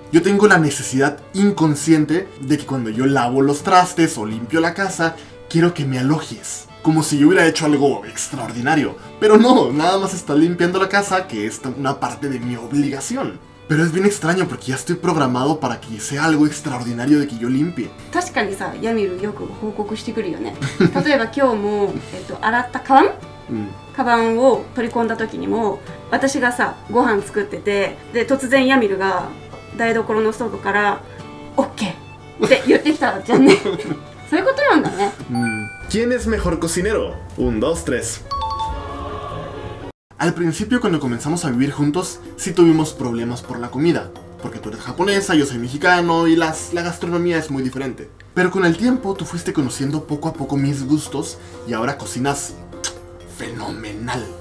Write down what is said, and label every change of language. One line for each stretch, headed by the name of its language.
Spanish: Yo tengo la necesidad inconsciente de que cuando yo lavo los trastes o limpio la casa, quiero que me alojes. Como si yo hubiera hecho algo extraordinario. Pero no, nada más estás limpiando la casa, que es una parte de mi obligación. Pero es bien extraño porque ya estoy programado para que sea algo extraordinario de que yo limpie.
Japanese: 確かにさ、ヤミルよく報告してくるよね。例えば今日も、洗ったカバン、カバンを取り込んだ時にも、私がさ、ご飯作ってて、で突然ヤミルが台所の外からオッケーって言ってきたじゃんね。そういうことなんだね。
Spanish: ¿Quién es mejor cocinero? 1, 2, 3. Al principio, cuando comenzamos a vivir juntos, sí tuvimos problemas por la comida. Porque tú eres japonesa, yo soy mexicano y la gastronomía es muy diferente. Pero con el tiempo, tú fuiste conociendo poco a poco mis gustos y ahora cocinas fenomenal.